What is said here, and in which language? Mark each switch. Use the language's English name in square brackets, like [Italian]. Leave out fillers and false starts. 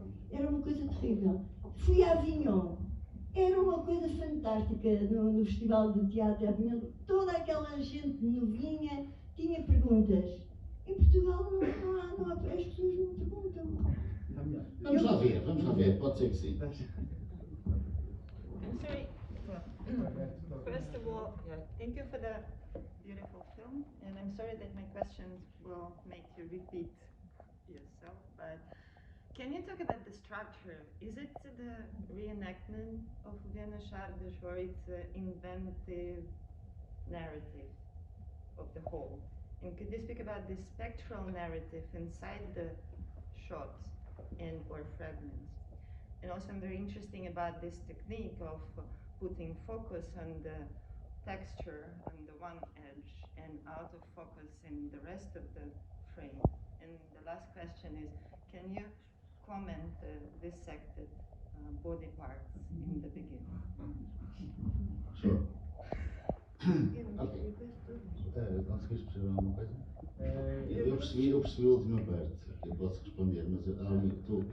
[Portuguese] Era uma coisa terrível. Fui a Avignon. Era uma coisa fantástica no Festival de Teatro de Avignon. Toda aquela gente novinha tinha perguntas. Em Portugal não há, as pessoas não perguntam. Vamos lá ver, pode ser que sim. [English] I'm sorry. First of all, thank you for the beautiful film, and I'm sorry that my questions will make you repeat yourself, but can you talk about the structure? Is it the reenactment of Vienna Chardes, or it's an inventive narrative of the whole? And could you speak about the spectral narrative inside the shots or fragments? And also I'm very interested about this technique of putting focus on the texture on the one edge and out of focus in the rest of the frame. And the last question is, can you comment dissected body parts in the beginning? Sure. Ok. [Portuguese] Conseguiste perceber alguma coisa? Eu percebi a última parte. Eu posso responder, mas estou...